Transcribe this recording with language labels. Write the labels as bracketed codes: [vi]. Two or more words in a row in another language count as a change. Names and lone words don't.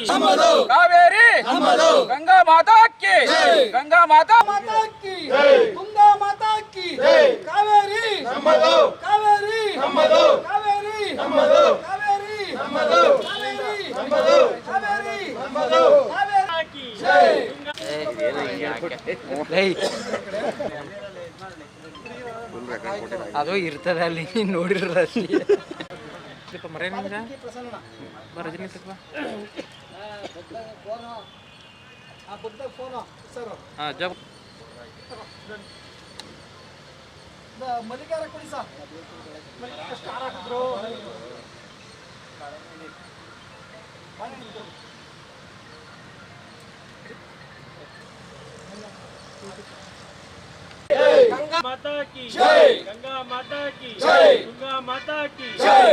[hi] कावेरी गंगा माता की गंगा माता माता की ತುಂಗಾ माता की कावेरी कावेरी कावेरी कावेरी कावेरी की [kn] ಅದು ಇರ್ತದೆ ಅಲ್ಲಿ ನೋಡಿರಲ್ಲಿ ಮಲ್ಲಿಗಾರ ಕೊಡಿ ಸರ್ ಸ್ಟಾರ್ ಹಾಕಿದ್ರು [hi] गंगा माता की जय, गंगा माता की जय, गंगा माता की जय,